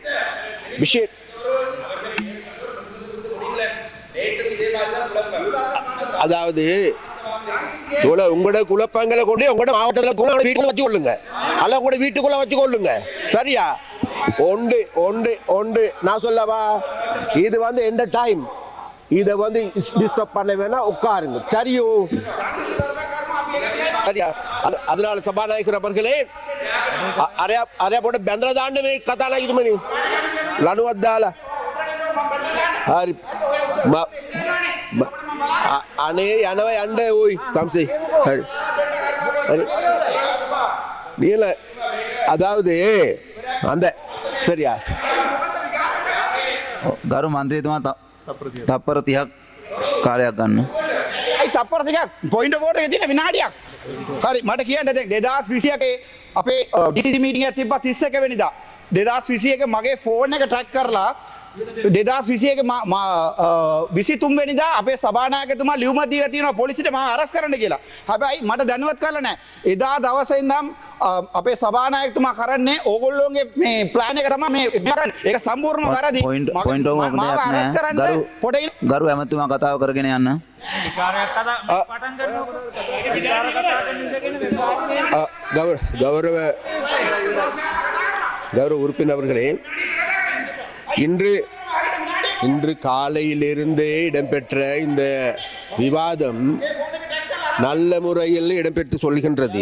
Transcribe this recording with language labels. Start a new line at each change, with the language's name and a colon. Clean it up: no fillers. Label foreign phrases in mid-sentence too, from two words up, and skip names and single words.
Tamil: அதாவது உங்களோட குழப்பங்களை கொண்டு உங்களோட மாவட்டத்தில் வீட்டுக்குள்ள வச்சு கொள்ளுங்க, அல்ல உங்களோட வீட்டுக்குள்ள வச்சு கொள்ளுங்க. சரியா? ஒன்று ஒன்று ஒன்று நான் சொல்லவா, இது எந்த டைம் இதை டிஸ்டர்ப் பண்ண வேணா, உட்காருங்க. சரியோ? சரியா? அதனால சபாநாயகர் அவர்களே,
Sinhala: අරයා පොඩ බැඳලා දාන්න මේ කතා නැගිටමනේ ලනුවක් දාලා. හරි. අනේ යනවා යන්න ஓய் தம்சி.
Tamil: சரி சரி நீல அதாவது அந்த சரியா?
Sinhala: ගරු මන්ත්‍රීතුමා තප්පර 30ක් කාලයක් ගන්න. අයි තප්පර 30ක්
English: point of
Sinhala: එකේ තියෙන විනාඩියක්. හරි මට කියන්න දැන් 2021 අපේ DCC මීටින් එක තිබ්බා 31 වෙනිදා. 2021 මගේ ෆෝන් එක ට්‍රැක් කරලා 2021 23 වෙනිදා අපේ සභානායකතුමා ලියුම දීලා තියෙනවා පොලිසියට මාව අරස් කරන්න කියලා. හැබැයි මට දැනුවත් කරලා නැහැ. එදා දවසේ ඉඳන් අපේ සභානායකතුමා කරන්නේ ඕගොල්ලෝගේ මේ ප්ලෑන් එක තමයි මේ කරන්නේ. ඒක සම්පූර්ණම වැරදි.
English: point of
Sinhala: එකක් නෑ. ගරු ඇමතුමා කතාව කරගෙන යන්න.
Tamil: கௌரவ உறுப்பினர்களே, இன்று காலையிலிருந்தே இடம்பெற்ற இந்த விவாதம் நல்ல முறையில் இடம்பெற்று சொல்கின்றது.